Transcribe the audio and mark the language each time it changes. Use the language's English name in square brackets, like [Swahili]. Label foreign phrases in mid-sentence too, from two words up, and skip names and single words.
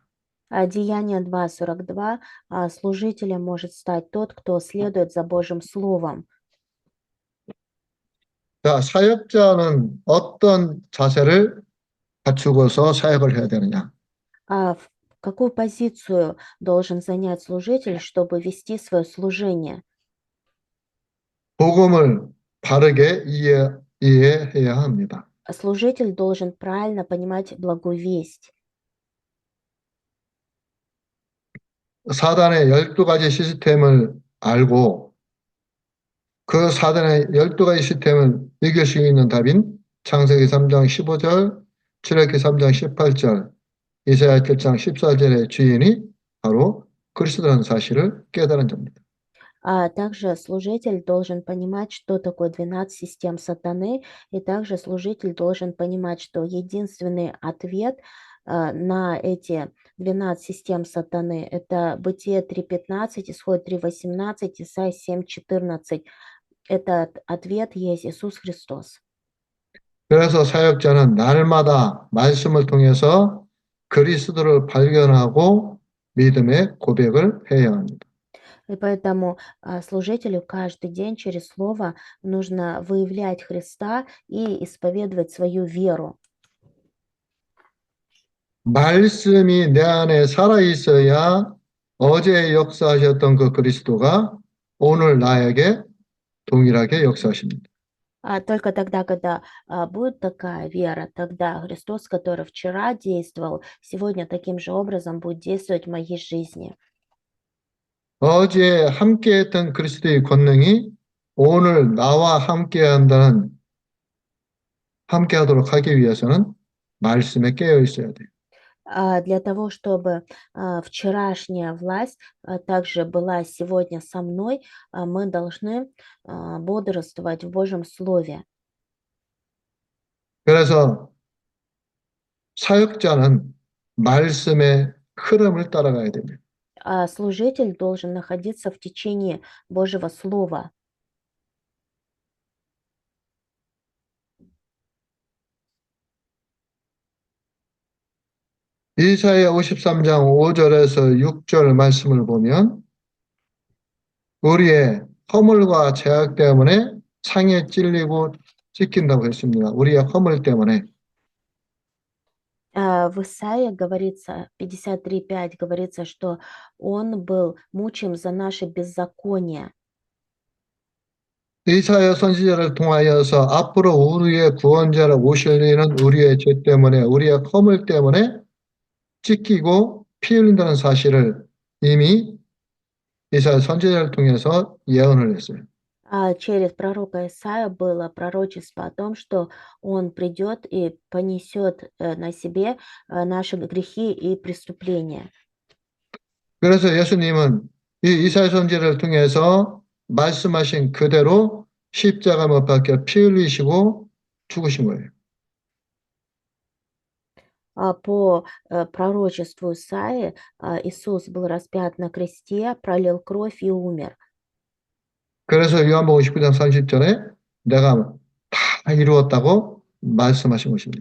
[Russian] Деяние 2:42 служителем может стать тот, кто следует за Божьим Словом. [Korean] 자, 사역자는 어떤 자세를 갖추고서 사역을 해야 되느냐? [Russian] В какую позицию должен занять служитель, чтобы вести свое служение? [Korean] 복음을 바르게 이해해야 합니다. [Russian] Служитель должен правильно понимать благую весть. [Korean] 사단의 12가지 시스템을 알고 그 사단의 12가지 시스템을 이길 수 있는 답인 창세기 3장 15절, 출애굽기 3장 18절, 이사야 7장 14절의 주인이 바로 그리스도라는 사실을 깨달은 자입니다. [Russian] Также служитель должен понимать, что такое 12 систем сатаны, и также служитель должен понимать, что единственный ответ на эти 12 систем сатаны — это Бытие 3:15, Исход 3:18, Исайя 7:14. Этот ответ есть Иисус Христос. [Korean] 그래서 사역자는 날마다 말씀을 통해서 그리스도를 발견하고 믿음의 고백을 해야 합니다. [Russian] И поэтому служителю каждый день через Слово нужно выявлять Христа и исповедовать свою веру. [Korean] 말씀이 내 안에 살아 있어야 어제 역사하셨던 그 그리스도가 오늘 나에게 동일하게 역사하십니다. [Russian] Только тогда, когда будет такая вера, тогда Христос, который вчера действовал, сегодня таким же образом будет действовать в моей жизни. [Korean] 어제 함께했던 그리스도의 권능이 오늘 나와 함께하도록 하기 위해서는 말씀에 깨어 있어야 돼요. [Russian] Для того, чтобы вчерашняя власть также была сегодня со мной, мы должны бодрствовать в Божьем Слове. [Korean] 그래서 사역자는 말씀의 흐름을 따라가야 됩니다. [Russian] А служитель должен находиться в течение Божьего Слова. [Korean] 이사야 53장 5절에서 6절 말씀을 보면 우리의 허물과 죄악 때문에 상에 찔리고 찢긴다고 했습니다. 우리의 허물 때문에. [Russian] В Исаии говорится, 53:5 говорится, что он был мучим за наши беззакония. [Korean] 이사야 선지자를 통하여서 앞으로 우리의 구원자로 오실 이는 우리의 죄 때문에 우리의 허물 때문에 찢기고 피 흘린다는 사실을 이미 이사야 선지자를 통해서 예언을 했어요. [Russian] Через пророка Исаия было пророчество о том, что он придет и понесет на себе наши грехи и преступления. [Korean] 그래서 예수님은 이 이사야 선지자를 통해서 말씀하신 그대로 십자가 못 박혀 피 흘리시고 죽으신 거예요. [Russian] По пророчеству Исаии Иисус был распят на кресте, пролил кровь и умер. [Korean] 그래서 요한복음 19장 30절에 내가 다 이루었다고 말씀하신 것입니다.